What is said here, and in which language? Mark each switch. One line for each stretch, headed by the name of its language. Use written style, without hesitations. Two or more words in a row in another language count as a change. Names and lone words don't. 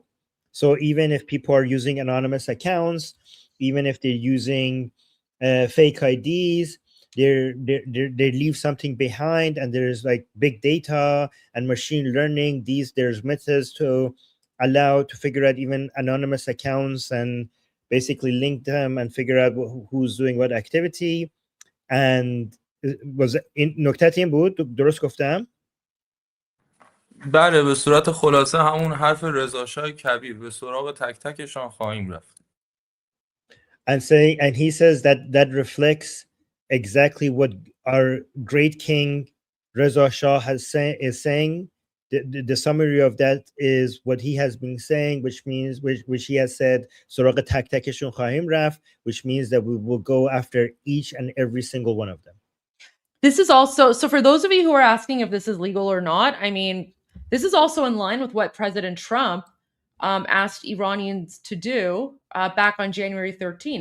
English: So even if people are using anonymous accounts, even if they're using fake IDs, they leave something behind. And there's like big data and machine learning. There's methods to allow to figure out even anonymous accounts and basically link them and figure out who's doing what activity. And was
Persian: این نکته این بود درست گفتم؟ بله، به صورت خلاصه همون حرف رضا شاه کبیر، به سراغ تک تکشان خواهیم رفت.
English: And he says that reflects exactly what our great king Reza Shah is saying. The summary of that is what he has been saying, which means which he has said,
Persian: سراغ تک تکشون خواهیم رفت,
English: which means that we will go after each and every single one of them. This is also, so for those of you who are asking if this is legal or not, I mean, this is also in line with what President Trump asked Iranians to do back on January 13.